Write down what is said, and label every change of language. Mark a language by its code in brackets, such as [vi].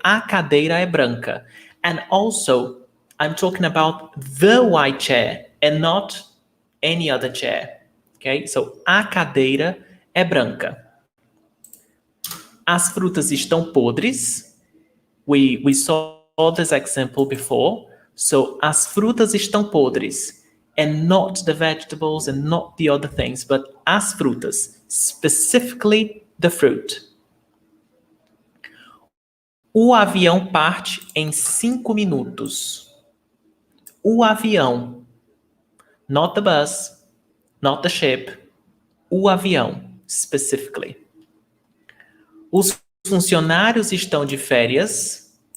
[pt] A cadeira é branca. [en] And also, I'm talking about the white chair and not any other chair. Okay? [pt] So, a cadeira é branca. As frutas estão podres. [en] We saw this example before. [pt] So, as frutas estão podres. [en] And not the vegetables and not the other things, but as frutas, specifically the fruit. [pt] O avião parte em 5 minutos. [en] O avião. Not the bus, not the ship. [pt] O avião, specifically. Os funcionários estão de férias.